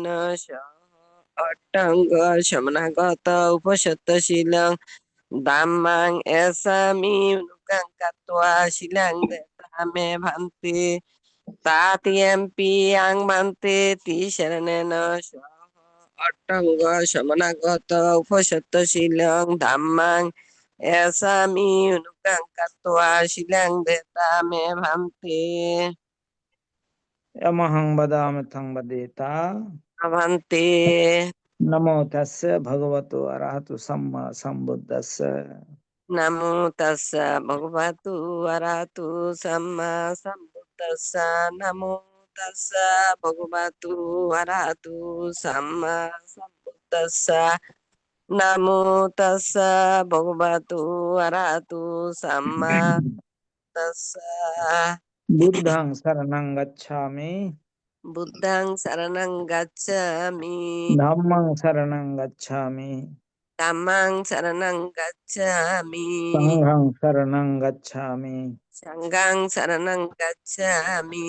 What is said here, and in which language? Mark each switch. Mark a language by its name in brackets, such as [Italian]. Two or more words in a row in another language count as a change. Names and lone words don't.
[Pali] অট্টঙ্গ শমনাগত উপসত্তশীলং ধাম্মাং এসামি অনুকাঙ্কাত্বা শিলাং দেতা মে ভান্তে তাতিয়াম্পি আং ভান্তে তিশরণেন অট্টঙ্গ শমনাগত উপসত্তশীলং ধাম্মাং এসামি অনুকাঙ্কাত্বা শিলাং দেতা মে ভান্তে यमहं वदामि तं वदेता। ভান্তে। नमो तस्य भगवतो अरहतो सम्मा सम्बुद्धस्य। নমো তাস্সা ভগবতু আরহাতু সাম্মা সাম্বুদ্দাস্সা। নমো তাস্সা ভগবতু আরহাতু সাম্মা সাম্বুদ্দাস্সা। নমো তাস্সা ভগবতু আরহাতু সাম্মা তাস্সা। बुद्धं शरणं गच्छामि বুদ্ধং শরণং গচ্ছামি धम्मं शरणं गच्छामि ธัম্মাং শরণং গচ্ছামি संघं शरणं गच्छामि সংঘং শরণং গচ্ছামি